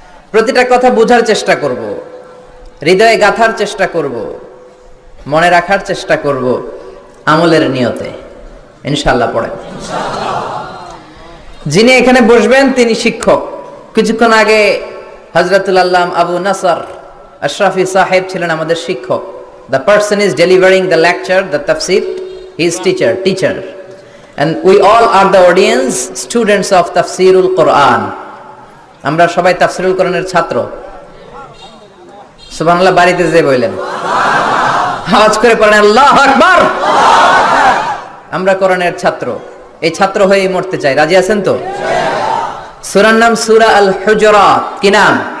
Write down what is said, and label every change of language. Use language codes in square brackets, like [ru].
[bn] প্রতিটা কথা বোঝার চেষ্টা করব, হৃদয়ে গাঁথার চেষ্টা করব, মনে রাখার চেষ্টা করব, আমলের নিয়তে ইনশাআল্লাহ। পড়েন। যিনি এখানে বসবেন তিনি শিক্ষক। কিছুক্ষণ আগে হযরতুল আল্লামা আবু নাসর আশরাফি সাহেব ছিলেন আমাদের শিক্ষক। [en] The person is delivering the lecture, the tafsir, he is teacher. And we all are the audience, students of Tafsirul Quran. [bn] আমরা সবাই তাফসীরুল কোরআনের ছাত্র। সুবহানাল্লাহ। বাড়িতে যে বললেন আওয়াজ করে পড়েন আল্লাহু আকবার। আমরা কোরআনের ছাত্র, এই ছাত্র হয়েই মরতে চাই। রাজি আছেন তো? সূরার নাম সূরা আল হুজুরাত। কি নাম?